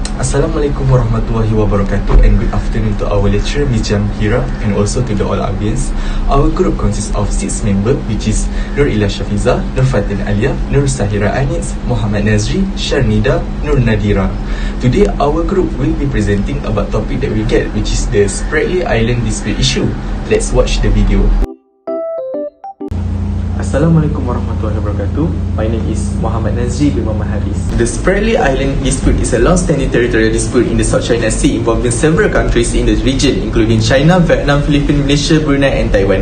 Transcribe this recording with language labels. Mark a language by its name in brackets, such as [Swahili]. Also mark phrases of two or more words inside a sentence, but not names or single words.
[Arabic] السلام عليكم ورحمة الله وبركاته, [English] and good afternoon to our lecturer Ms. Jamhira and also to the all audience. Our group consists of 6 members, which is NURILLA SYAFIEZA, NURFATIN ALYA, NURSAHIRA ANITH, MOHAMAD NAZRI, SHARNIDA, NURNADIRA. Today our group will be presenting about topic that we get, which is the Spratly Island dispute issue. Let's watch the video. [Arabic] السلام عليكم ورحمة الله وبركاته. [English] My name is Muhammad Nazri bin Muhammad Hadis. The Spratly Island dispute is a long-standing territorial dispute in the South China Sea involving several countries in the region, including China, Vietnam, Philippines, Malaysia, Brunei and Taiwan.